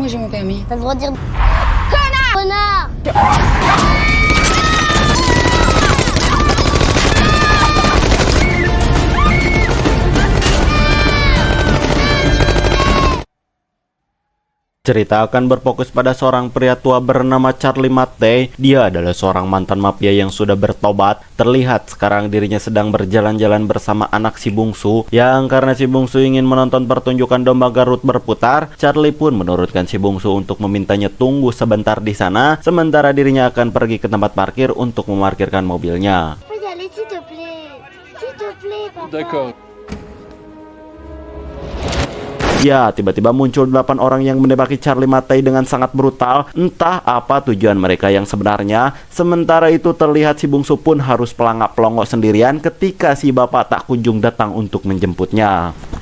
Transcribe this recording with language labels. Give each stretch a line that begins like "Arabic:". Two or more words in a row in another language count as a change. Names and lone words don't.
French: j'ai mon permis. T'as le droit de dire connard. Connard.
Indonesian: Cerita akan berfokus pada seorang pria tua bernama Charlie Mattei. Dia adalah seorang mantan mafia yang sudah bertobat. Terlihat sekarang dirinya sedang berjalan-jalan bersama anak si bungsu. Yang karena si bungsu ingin menonton pertunjukan domba Garut berputar, Charlie pun menurutkan si bungsu untuk memintanya tunggu sebentar di sana, sementara dirinya akan pergi ke tempat parkir untuk memarkirkan mobilnya.
French: S'il te plaît, papa. D'accord.
Indonesian: Ya, tiba-tiba muncul 8 orang yang menembaki Charlie Mattei dengan sangat brutal. Entah apa tujuan mereka yang sebenarnya. Sementara itu terlihat si bungsu pun harus pelangak-pelongok sendirian ketika si bapak tak kunjung datang untuk menjemputnya.